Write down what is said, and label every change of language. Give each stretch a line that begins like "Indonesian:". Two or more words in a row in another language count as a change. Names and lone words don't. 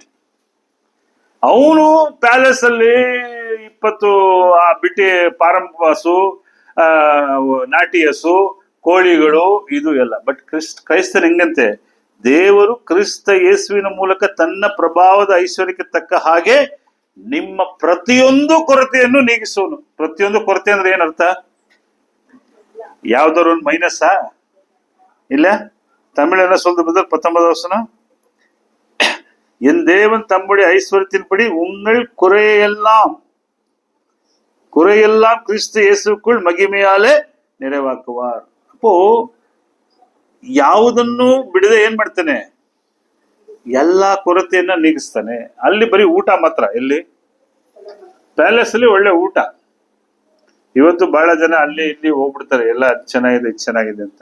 Kannada: ಅವನು ಪ್ಯಾಲೇಸ್ ಅಲ್ಲಿ 20 ಬಿಟ್ಟಿ ಫಾರಂ ಹಸು, ನಾಟಿ ಹಸು, ಕೋಳಿಗಳು, ಇದು ಎಲ್ಲ. ಬಟ್ ಕ್ರೈಸ್ತನ ಹೆಂಗಂತೆ? ದೇವರು ಕ್ರಿಸ್ತ ಯೇಸುವಿನ ಮೂಲಕ ತನ್ನ ಪ್ರಭಾವದ ಐಶ್ವರ್ಯಕ್ಕೆ ತಕ್ಕ ಹಾಗೆ ನಿಮ್ಮ ಪ್ರತಿಯೊಂದು ಕೊರತೆಯನ್ನು ನೀಗಿಸೋನು. ಪ್ರತಿಯೊಂದು ಕೊರತೆ ಅಂದ್ರೆ ಏನರ್ಥ? ಯಾವ್ದಾದ್ರು ಒಂದು ಮೈನಸ್ಸಾ?
Tamil: இல்ல, தமிழ் என்ன சொல்றது பிரதர்? 19வது வசனம், என் தேவன் தம்முடைய ஐஸ்வர்யத்தின்படி உங்கள் குறையெல்லாம் கிறிஸ்து இயேசுக்குள் மகிமையாலே நிறைவாக்குவார்.
Kannada: ಅಪ್ಪೋ ಯಾವುದನ್ನು ಬಿಡದೆ ಏನ್ ಮಾಡ್ತಾನೆ? ಎಲ್ಲಾ ಕೊರತೆಯನ್ನ ನೀಗಿಸ್ತಾನೆ. ಅಲ್ಲಿ ಬರೀ ಊಟ ಮಾತ್ರ. ಎಲ್ಲಿ? ಪ್ಯಾಲೇಸ್ ಅಲ್ಲಿ ಒಳ್ಳೆ ಊಟ. ಇವತ್ತು ಬಹಳ ಜನ ಅಲ್ಲಿ ಇಲ್ಲಿ ಹೋಗ್ಬಿಡ್ತಾರೆ, ಎಲ್ಲ ಚೆನ್ನಾಗಿದೆ ಇದು ಚೆನ್ನಾಗಿದೆ ಅಂತ.